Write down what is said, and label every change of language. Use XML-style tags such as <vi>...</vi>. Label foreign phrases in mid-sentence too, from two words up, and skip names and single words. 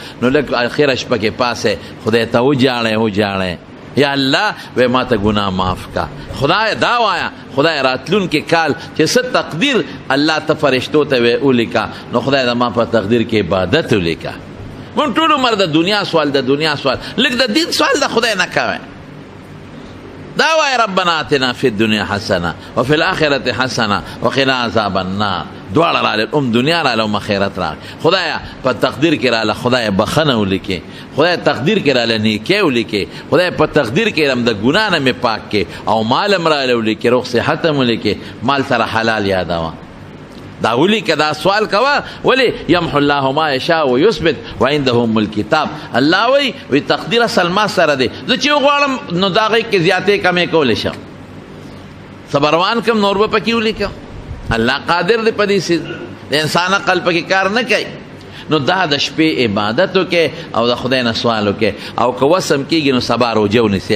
<ps>نو لږ اخره شپه کې پاسې خدای ته وجاړی یا الله وی ما ته ګناه معاف کا. خدای دا وایا خدای راتلونکي کال چې څه تقدیر الله ته فرشتو ته ولیکه، نو خدای د ما په تقدیر کې عبادت ولیکه. مونږ ټول عمر د دنیا سوال د دنیا سوال، لږ د دین سوال د خدای نه کوئ. دا وای</ps> <ar>ربنا آتنا فی الدنیا حسنه وفي الاخره حسنه وقنا عذاب النار.</ar> <ps>دواړه راغلل، دنیا راغله او آخرت راغله. خدایا په تقدیر کې راغله خدای بخنه ولیکې، خدای تقدیر کې راغله نیکي ولیکې، خدای په تقدیر کې هم د ګناه نه مې پاک کې، او مال هم راغله ولیکې، روغ صحت هم ولیکې، مال سره حلال یادوه. دا ولیکه، دا سوال کوه، ولی</ps> <ar>یمحو الله ما یشاء و یثبت و عنده ام الکتاب.</ar> <ps>الله وی تقدیر اصل ما سره دی، زه چې وغواړم نو د هغې کې زیاتې کمې کولی شم، صبروان کم نور به پکې ولیکم. الله قادر دی په دې څیز، د انسان عقل پکې کار نه کوي. نو دا د شپې عبادت وکړئ او د خدای نه سوال وکړئ، او که وسم کېږي نو سبا روژه ونیسئ.</ps>